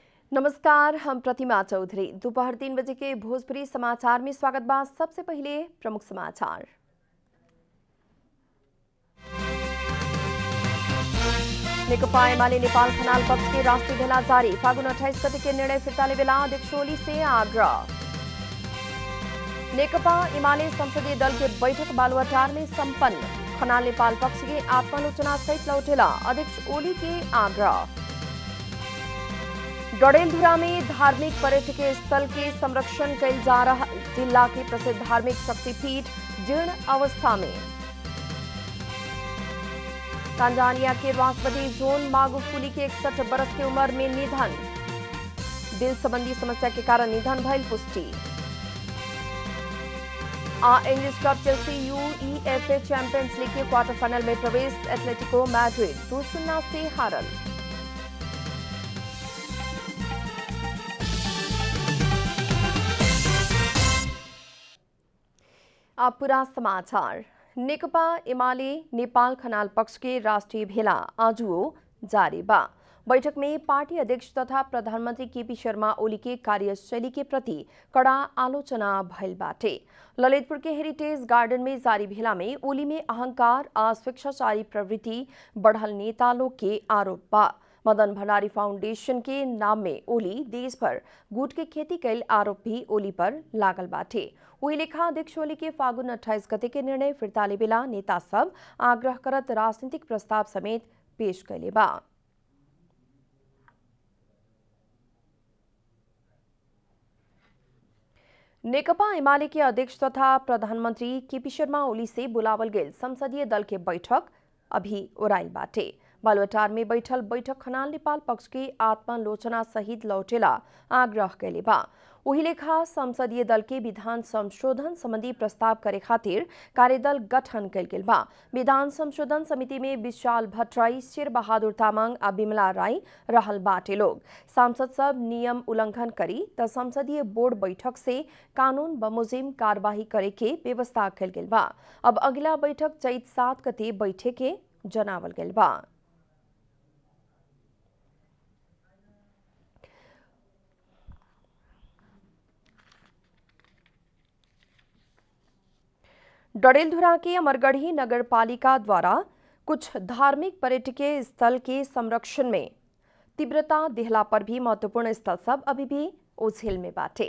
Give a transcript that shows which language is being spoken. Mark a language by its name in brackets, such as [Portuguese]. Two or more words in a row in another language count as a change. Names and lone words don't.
[Bhojpuri] नमस्कार, हम प्रतिमा चौधरी। दोपहर 3 बजे के भोजपुरी समाचार में स्वागत बा। सबसे पहले प्रमुख समाचार। नेकपा एमाले नेपाल खनाल पक्ष के राष्ट्रीय भेला जारी। फागुन 28 गते के निर्णय फिर्ता लेवेला अध्यक्ष ओली से आग्रह। नेकपा एमाले संसदीय दल के बैठक बालुवाटार में संपन्न। खनाल नेपाल पक्ष के आत्मालोचना सहित लौटेला अध्यक्ष ओली के आग्रह। डडेलधुरा में धार्मिक पर्यटकीय स्थल के संरक्षण कैल जा रहा। जिला के प्रसिद्ध धार्मिक शक्तिपीठ जीर्ण अवस्था में। तांजानिया के राष्ट्रपति जोन मागुफुली के 61 बरस की उम्र में निधन। दिल संबंधी समस्या के कारण निधन भइल पुष्टि। [English] English club [Bhojpuri] चेल्सी यूईएफए चैंपियंस लीग के [English] quarter final [Bhojpuri] में प्रवेश। एथलेटिको मैड्रिड 2-0 से हारल। अब पूरा समाचार। नेकपा एमाले नेपाल खनाल पक्ष के राष्ट्रीय भेला आजुओ जारी बा। बैठक में पार्टी अध्यक्ष तथा प्रधानमंत्री केपी शर्मा ओली के कार्यशैली के प्रति कड़ा आलोचना भइल बाटे। ललितपुर के हेरिटेज गार्डन में जारी भेला में ओली में अहंकार और स्वेच्छाचारी प्रवृत्ति बढ़ल नेता लोग के आरोप बा। मदन भंडारी फाउंडेशन के नाम में ओली देश भर गुट के खेती कैल आरोप भी ओली पर लागल बाटे। वही लेखा अध्यक्ष ओली के फागुन 28 गते के निर्णय फिर्ता लेवेला नेता सब आग्रह करत राजनीतिक प्रस्ताव समेत पेश कैले बा। नेकपा एमाले के अध्यक्ष तथा प्रधानमंत्री केपी शर्मा ओली से बुलावल गेल संसदीय दल के बैठक अभी ओराइल बाटे। बालुवाटार में बैठल बैठक खनाल नेपाल पक्ष के आत्मालोचना सहित लौटेला आग्रह कैले बा। वही लेखा संसदीय दल के विधान संशोधन संबंधी प्रस्ताव करे खातिर कार्यदल गठन कैल गेल बा। विधान संशोधन समिति में विशाल भट्टराई, शेर बहादुर तामाङ आ बिमला राई रहल बाटे लोग। सांसद सब नियम उल्लंघन करी त संसदीय बोर्ड बैठक से कानून बमोजिम कार्यवाही करे के व्यवस्था कैल गेल बा। अब अगला बैठक चैत 7 गते बैठे के जनावल गेल बा। डडेलधुरा के अमरगढ़ी नगर पालिका द्वारा कुछ धार्मिक पर्यटकीय स्थल के संरक्षण में तीव्रता दिहला पर भी महत्वपूर्ण स्थल सब अभी भी ओझेल में बाटे।